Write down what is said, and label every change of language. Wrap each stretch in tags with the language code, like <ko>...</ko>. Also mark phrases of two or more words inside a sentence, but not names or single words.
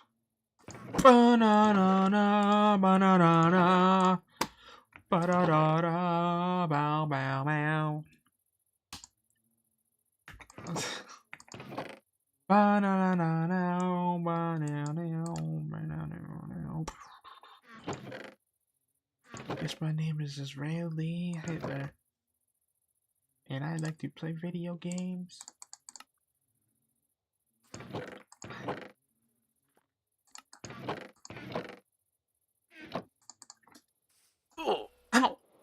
<en>Ba-na-na-na, ba-na-na-na, ba-da-da-da, bow, bow, bow. Ba-na-na-na, ba-na-na, ba-na-na-na. Guess my name is Israeli. Hey there. And I like to play video games. Oh, ow!</en>